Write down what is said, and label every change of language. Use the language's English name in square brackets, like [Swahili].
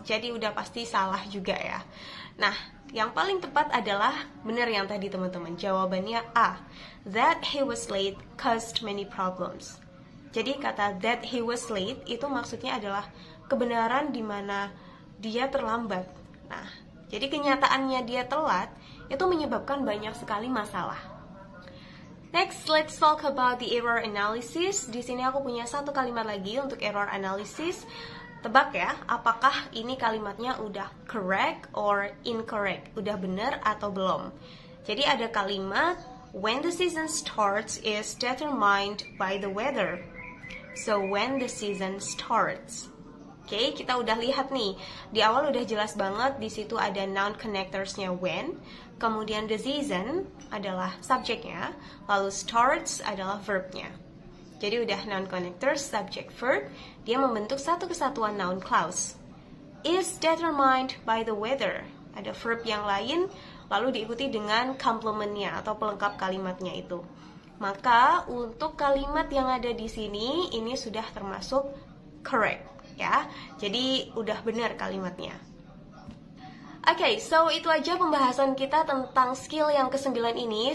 [Indonesian] Jadi udah pasti salah juga ya. Nah, yang paling tepat adalah benar yang tadi teman-teman. Jawabannya A. [English] That he was late caused many problems. [Indonesian] Jadi kata [English] that he was late [Indonesian] itu maksudnya adalah kebenaran di mana dia terlambat. Nah, jadi kenyataannya dia telat itu menyebabkan banyak sekali masalah. [English] Next, let's talk about the error analysis. [Indonesian] Di sini aku punya satu kalimat lagi untuk error analysis. Tebak ya, apakah ini kalimatnya udah [English] correct or incorrect? [Indonesian] Udah benar atau belum? Jadi ada kalimat [English] when the season starts is determined by the weather. So when the season starts. [Indonesian] Oke, kita udah lihat nih. Di awal udah jelas banget, di situ ada noun connectorsnya when, kemudian the season adalah subjeknya, lalu starts adalah verbnya. Jadi udah noun connectors, subject, verb, dia membentuk satu kesatuan noun clause. [English] Is determined by the weather. [Indonesian] Ada verb yang lain, lalu diikuti dengan complementnya atau pelengkap kalimatnya itu. Maka untuk kalimat yang ada di sini, ini sudah termasuk correct. Ya, jadi udah benar kalimatnya. Oke, so itu aja pembahasan kita tentang skill yang ke-9 ini.